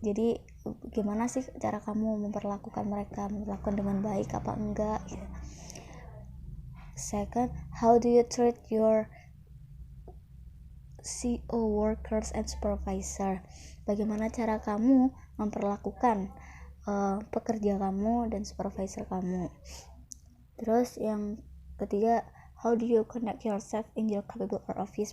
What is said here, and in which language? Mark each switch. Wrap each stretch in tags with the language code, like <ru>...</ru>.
<id>Jadi gimana sih cara kamu memperlakukan mereka dengan baik apa enggak gitu.</id> <en>Second, how do you treat your CO workers and supervisor?</en> <id>Bagaimana cara kamu memperlakukan pekerja kamu dan supervisor kamu. Terus yang ketiga,</id> <en>how do you conduct yourself in your capable or office?</en>